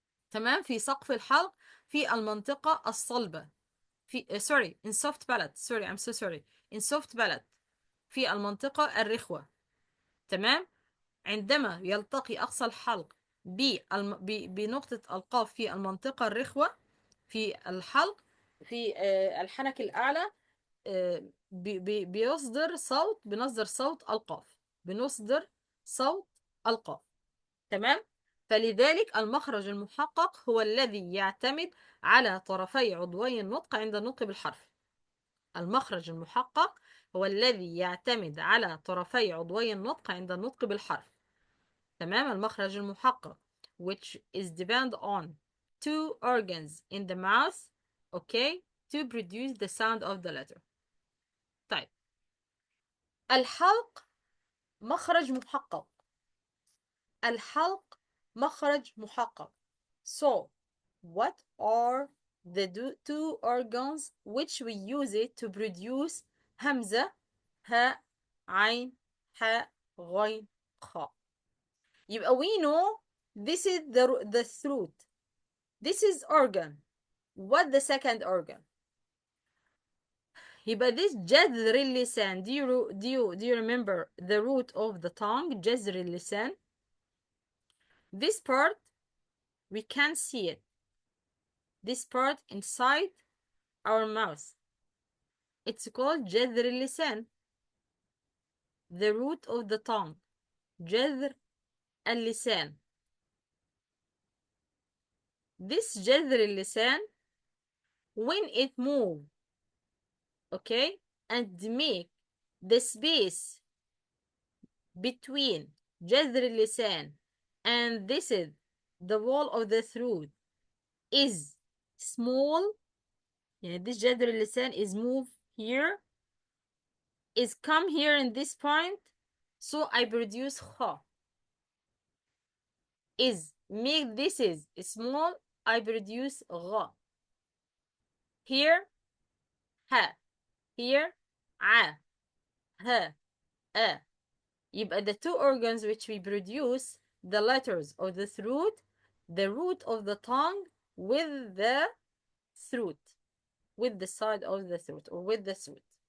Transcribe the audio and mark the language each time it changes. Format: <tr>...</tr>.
<ar>تمام، في سقف الحلق في المنطقة الصلبة.</ar> <en>في sorry in soft palate. sorry I'm so sorry in soft palate</en> <ar>في المنطقة الرخوة. تمام. عندما يلتقي أقصى الحلق بنقطة القاف في المنطقة الرخوة في الحلق في الحنك الأعلى، بنصدر صوت القاف، بنصدر صوت القاف. تمام. فلذلك المخرج المحقق هو الذي يعتمد على طرفي عضوي النطق عند النطق بالحرف. المخرج المحقق هو الذي يعتمد على طرفي عضوي النطق عند النطق بالحرف. تمام.</ar> <en>المخرج المحقق which is depend on two organs in the mouth, okay, to produce the sound of the letter.</en> <ar>طيب، الحلق مخرج محقق. الحلق مخرج محقق.</ar> <en>So what are the two organs which we use it to produce همزة هاء عين حاء غين خاء؟ يبقى we know this is the throat. This is organ. What the second organ?</en> <ar>يبقى this جذر اللسان.</ar> <en>Do you remember the root of the tongue? جذر اللسان. This part we can see it. This part inside our mouth. It's called جذر اللسان. The root of the tongue. جذر اللسان. This جذر اللسان, when it move, okay, and make the space between جذر اللسان and this is the wall of the throat is small, يعني this جذر اللسان is move here, is come here in this point, so I produce خ. is make this is small, I produce غ. here ها, here ع, ه, أ. يبقى the two organs which we produce the letters of the throat, the root of the tongue with the throat, with the side of the throat or with the throat.</en>